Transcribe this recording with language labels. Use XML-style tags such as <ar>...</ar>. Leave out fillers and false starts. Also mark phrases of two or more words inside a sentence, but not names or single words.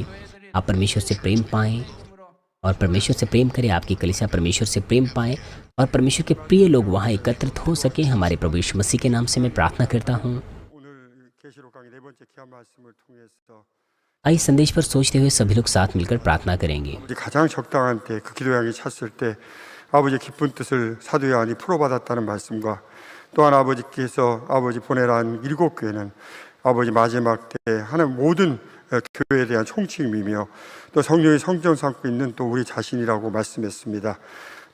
<hi>आप परमेश्वर से प्रेम पाएं और परमेश्वर से प्रेम करें, आपकी कलीसिया परमेश्वर से प्रेम पाएं और परमेश्वर के प्रिय लोग वहाँ एकत्रित हो सके। हमारे प्रभु यीशु मसीह के नाम से मैं प्रार्थना करता हूँ। इस संदेश पर सोचते हुए सभी लोग साथ मिलकर प्रार्थना करेंगे।</hi> <ko>가장 적당한 때 그 기도양이 찼을 때 아버지 기쁜 뜻을 사도 요한이 풀어받았다는 말씀과 또한 아버지께서 아버지 보내란 7교회는 아버지 마지막 때 하는 모든 교회에 대한 총책임이며 또 성령이 성전 삼고 있는 또 우리 자신이라고 말씀했습니다.</ko>